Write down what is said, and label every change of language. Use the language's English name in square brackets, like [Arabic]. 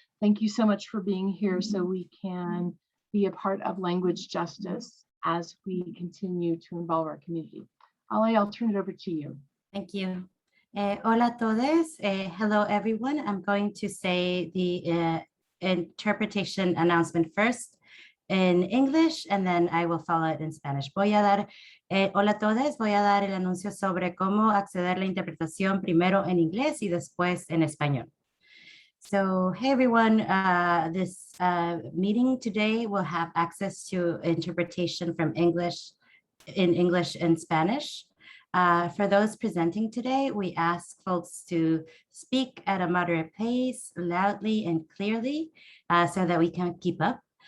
[English] Thank you so much for being here so we can be a part of language justice as we continue to involve our community. Ale, I'll turn it over to you. Thank you. [Spanish] Hola a todos. [English] Hello, everyone. I'm going to say the interpretation announcement first in English, and then I will follow it in Spanish. [Spanish] Voy a dar, hola a todos, voy a dar el anuncio sobre cómo acceder a la interpretación primero en inglés y después en español. [English] So, hey everyone, this meeting today will have access to interpretation from English and Spanish. For those presenting today, we ask folks to speak at a moderate pace, loudly and clearly, so that we can keep up.